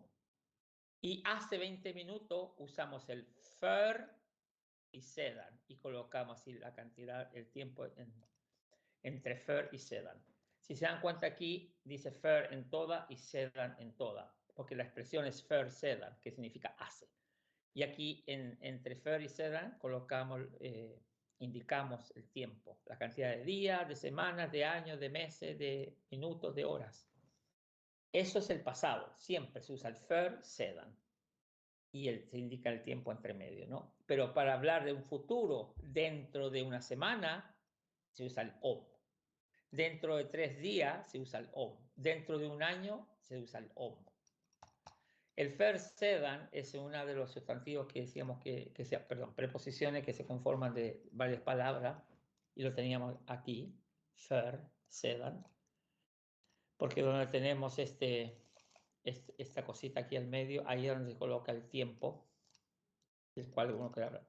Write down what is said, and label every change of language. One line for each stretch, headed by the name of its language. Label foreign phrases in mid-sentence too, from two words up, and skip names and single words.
Spanish: Y hace 20 minutos usamos el för y sedan y colocamos así la cantidad, el tiempo entre för y sedan. Si se dan cuenta aquí, dice för en toda y sedan en toda, porque la expresión es
Swedish: för sedan,
Spanish: que significa hace. Y aquí entre för y sedan indicamos el tiempo, la cantidad de días, de semanas, de años, de meses, de minutos, de horas. Eso es el pasado, siempre se usa el
Swedish: för sedan.
Spanish: y se indica el tiempo entre medio, ¿no? Pero para hablar de un futuro dentro de una semana, se usa el om. Dentro de 3 días se usa el om. Dentro de un año se usa el om. El sedan es uno de los sustantivos que decíamos perdón, preposiciones que se conforman de varias palabras, y lo teníamos aquí, sedan, porque donde tenemos esta cosita aquí al medio, ahí es donde se coloca el tiempo del cual uno quiere hablar.